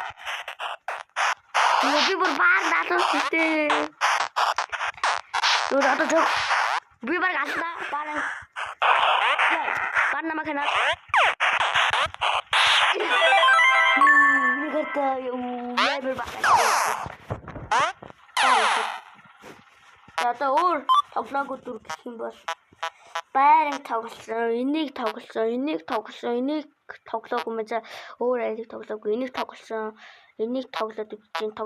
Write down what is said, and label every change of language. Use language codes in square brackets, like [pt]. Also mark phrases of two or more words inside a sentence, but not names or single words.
[id] Lebih berbakat tuh gitu. Udah tuh cok. Lebih berbakat paling. Ya, karena makan. Ini kata ya lebih berbakat. [mn] Одоо өөр тоглоагүй дүр гэх юм бол байран тоглосон, энийг тоглосон, энийг тоглоогүй мэ өөр айлыг тоглоогүй, энийг тоглосон, энийг тоглоод үзсэн.